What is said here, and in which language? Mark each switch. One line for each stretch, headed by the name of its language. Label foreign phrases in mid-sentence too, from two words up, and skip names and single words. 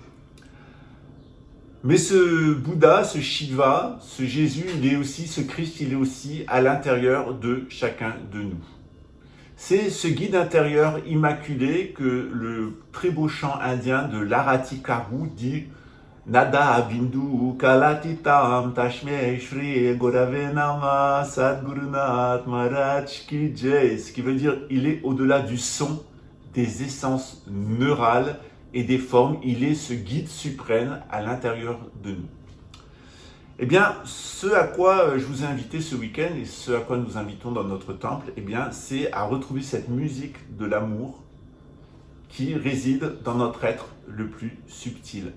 French: Mais ce Bouddha, ce Shiva, ce Jésus, ce Christ, il est aussi à l'intérieur de chacun de nous. C'est ce guide intérieur immaculé que le très beau chant indien de L'Aratikaru dit
Sanskrit: Nada Bindu Kalatitam Tashme Shri Gorave Nama
Hindi: Sadgurunath Maharaj Ki Jai,
French: ce qui veut dire il est au-delà du son, des essences neurales et des formes, il est ce guide suprême à l'intérieur de nous. Eh bien, ce à quoi je vous ai invité ce week-end et ce à quoi nous invitons dans notre temple, eh bien, c'est à retrouver cette musique de l'amour qui réside dans notre être le plus subtil.